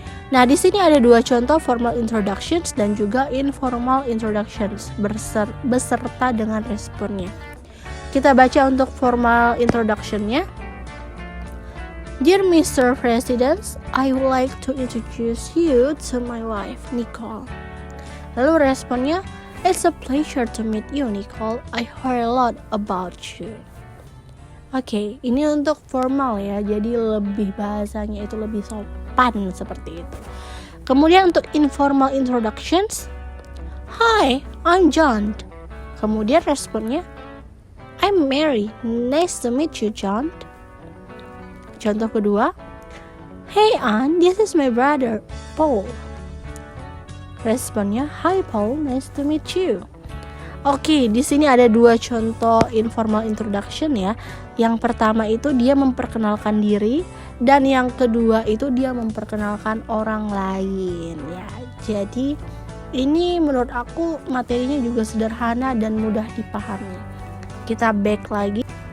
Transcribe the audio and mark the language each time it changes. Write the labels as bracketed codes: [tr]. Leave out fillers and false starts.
[id] Nah, di sini ada 2 contoh, formal introductions dan juga informal introductions beserta dengan responnya. Kita baca untuk formal introduction-nya. [en] Dear Mr. President, I would like to introduce you to my wife, Nicole. [id] Lalu responnya, [en] it's a pleasure to meet you, Nicole. I heard a lot about you. [id] Oke, ini untuk formal ya, jadi lebih bahasanya itu lebih sopan seperti itu. Kemudian untuk informal introductions, [en] Hi, I'm John. [id] Kemudian responnya, [en] I'm Mary. Nice to meet you, John. [id] Contoh kedua, [en] Hey Ann, this is my brother, Paul. [id] Responnya, [en] Hi Paul, nice to meet you. [id] Oke, di sini ada 2 contoh informal introduction ya. Yang pertama itu dia memperkenalkan diri, dan yang kedua itu dia memperkenalkan orang lain ya. Jadi ini menurut aku materinya juga sederhana dan mudah dipahami. Kita back lagi.